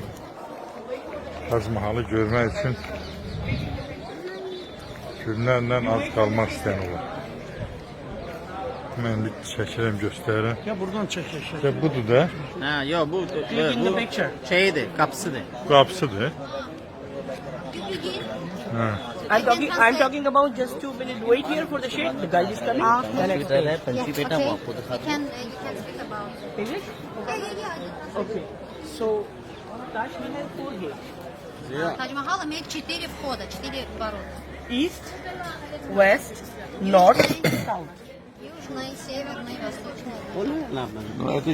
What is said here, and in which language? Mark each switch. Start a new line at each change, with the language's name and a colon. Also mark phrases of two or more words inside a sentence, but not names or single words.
Azerbaijani: Taj Mahal'ı görmək üçün günlərlə az qalmaq istəyən olur. Mən çəkirəm, göstərirəm. Ya buradan çək. Ya budur da. Ha, yo bu şeydir, kapısıdır. Qapısıdır. Ha.
English: I'm talking about just 2 minutes. Wait here for the shade. The guy is coming. Then explain. Yes, okay. You can speak about English? yeah. Okay. So, Taj Mahal 4 gates.
Russian: Тадж Махала имеет 4 входа, 4 ворота.
English: East, West, North, South.
Russian: Южный, северный, восточный.